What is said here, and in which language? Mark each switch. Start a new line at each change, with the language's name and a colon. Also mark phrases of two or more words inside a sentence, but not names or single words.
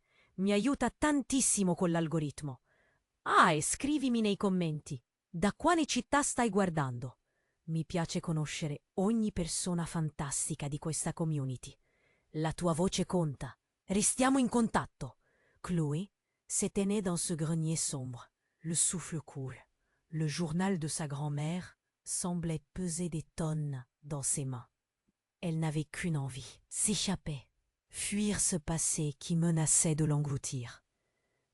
Italian: Mi aiuta tantissimo con l'algoritmo. Ah, e scrivimi nei commenti. Da quale città stai guardando? Mi piace conoscere ogni persona fantastica di questa community. La tua voce conta. Restiamo in contatto.
French: Chloé se tenait dans ce grenier sombre, le souffle cool. Le journal de sa grand-mère semblait peser des tonnes dans ses mains. Elle n'avait qu'une envie, s'échapper, fuir ce passé qui menaçait de l'engloutir.